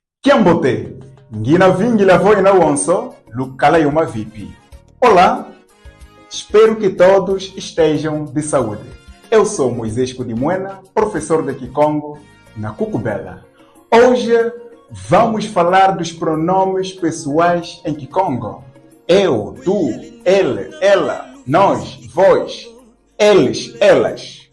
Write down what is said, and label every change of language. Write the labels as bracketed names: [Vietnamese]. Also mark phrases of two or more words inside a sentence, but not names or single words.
[Kongo] Kiambote, ngina vingi la voi na onso, lukala yuma vipi. [Portuguese] Olá, espero que todos estejam de saúde. Eu sou Moisés Kudimoena, professor de Kikongo na Cucubela. Hoje vamos falar dos pronomes pessoais em Kikongo. Eu, tu, ele, ela, nós, vós, eles, elas.